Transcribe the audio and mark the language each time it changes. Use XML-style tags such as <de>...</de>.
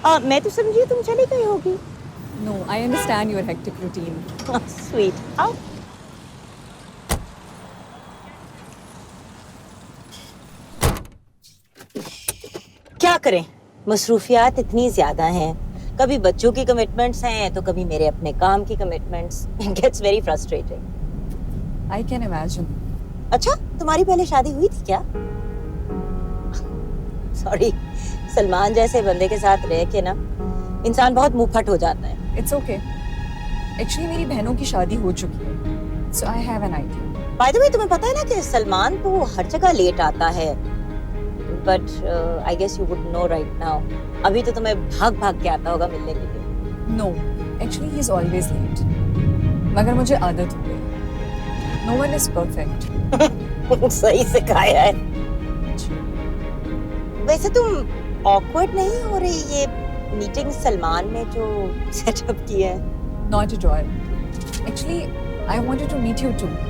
<hi>मैं तो समझी तुम चली गई होगी।</hi> <en>No, I understand your hectic routine. Sweet. How?</en> <hi>क्या करें, मसरूफियात इतनी ज्यादा हैं। कभी बच्चों की कमिटमेंट्स हैं तो कभी मेरे अपने काम की commitments.</hi> <en>It gets very frustrating. I can imagine.</en> <hi>अच्छा, तुम्हारी पहले शादी हुई थी क्या? सॉरी, सलमान जैसे बंदे के साथ रह के ना इंसान बहुत मुंहफट हो जाता है।</hi> <en>It's okay.</en> <hi>Actually, मेरी बहनों की शादी हो चुकी है.</hi> <en>So I have an idea.</en> <hi>By the way, तुम्हें पता है ना कि सलमान तो हर जगह लेट आता है।</hi> <en>But I guess you would know right now.</en> <hi>अभी तो तुम्हें भाग भाग के आता होगा मिलने के लिए।</hi> <en>No, actually he is always late.</en> <hi>मगर मुझे आदत हो गई.</hi> <en>No one is perfect.</en> <hi>सही सिखाया है। वैसे तुम ऑकवर्ड नहीं हो रही ये मीटिंग सलमान ने जो सेटअप किया है?</hi> <en>Not at all. Actually, I wanted to meet you too.</en>